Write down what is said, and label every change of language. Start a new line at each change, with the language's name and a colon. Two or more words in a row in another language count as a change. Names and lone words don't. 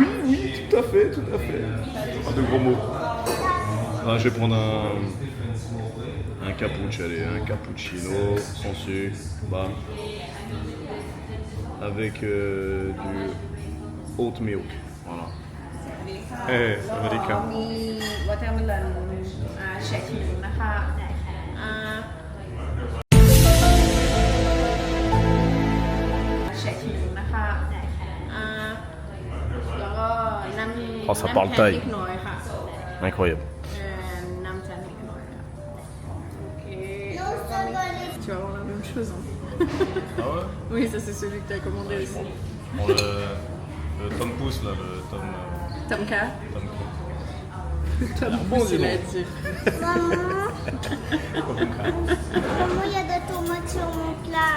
French: Oui, tout à fait. Pas de gros mots. Ah, je vais prendre un cappuccino, allez, un cappuccino sans sucre, bam. Avec du
English: oat milk,
French: voilà. Américain.
Thai: มีวอเตอร์เมลอนแชคคิงนะคะแชคคิงนะคะแล้วก็น้ำ
French: Oh, ça parle thaï.
Thai: น้ำแข็งเล็กน้อยค่ะ
French: Incroyable.
Thai: น้ำแข็งเล็กน้อยค่ะโอเค
French: Non, ça va les... tu vas avoir la même chose hein. Ah ouais? Oui, ça c'est celui que tu as commandé aussi. Bon, le Tom Pouce là, le Tom. Tomka. Tom Bon, dis il a donc. dit. Maman, maman, il y a des tomates sur mon plat.